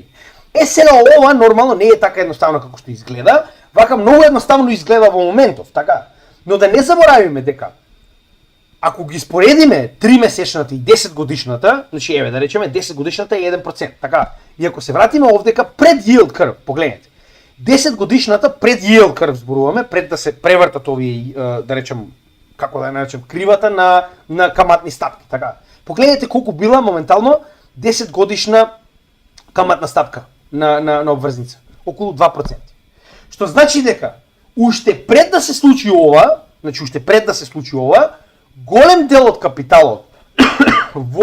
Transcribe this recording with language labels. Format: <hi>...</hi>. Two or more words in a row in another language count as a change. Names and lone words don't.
<mk>Сега ова нормално не е така едноставно како што изгледа, вака многу едноставно изгледа во моментов, така. Но да не заборавиме дека ако ги споредиме 3 месечната и 10 годишната, значи еве да речеме 10 годишната е 1%, така. И ако се вратиме овдека пред</mk> <en>yield curve,</en> <mk>погледнете. 10 годишната пред</mk> <en>yield curve</en> <mk>зборуваме, пред да се превртат овие да речем како да ја наречем кривата на каматни стапки, така. Погледнете колку била моментално 10 годишна каматна стапка на обврзница, околу 2%. Што значи дека уште пред да се случи ова, значи уште пред да се случи ова, голем дел од капиталот во</mk>